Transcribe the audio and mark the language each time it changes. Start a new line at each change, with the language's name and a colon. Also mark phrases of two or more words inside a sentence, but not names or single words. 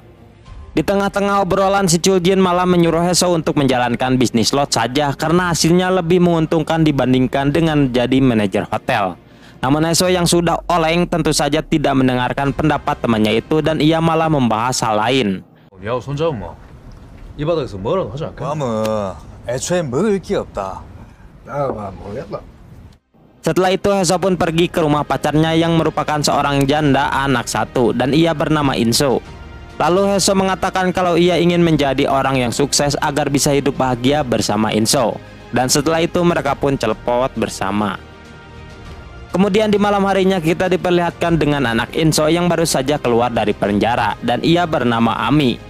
Indonesian: Di tengah-tengah obrolan, si Chul Jin malah menyuruh Heso untuk menjalankan bisnis slot saja karena hasilnya lebih menguntungkan dibandingkan dengan jadi manajer hotel. Namun Heso yang sudah oleng tentu saja tidak mendengarkan pendapat temannya itu dan ia malah membahas hal lain.
Korean: 니하고 손잡으면 이 바닥에서 뭐라도 하지 않을까? 괌은 애초에 먹을 게 없다. 나가 모르겠다.
Indonesian: Setelah itu Heso pun pergi ke rumah pacarnya yang merupakan seorang janda anak satu dan ia bernama Inso. Lalu Heso mengatakan kalau ia ingin menjadi orang yang sukses agar bisa hidup bahagia bersama Inso. Dan setelah itu mereka pun celepot bersama. Kemudian di malam harinya kita diperlihatkan dengan anak Inso yang baru saja keluar dari penjara dan ia bernama Ami.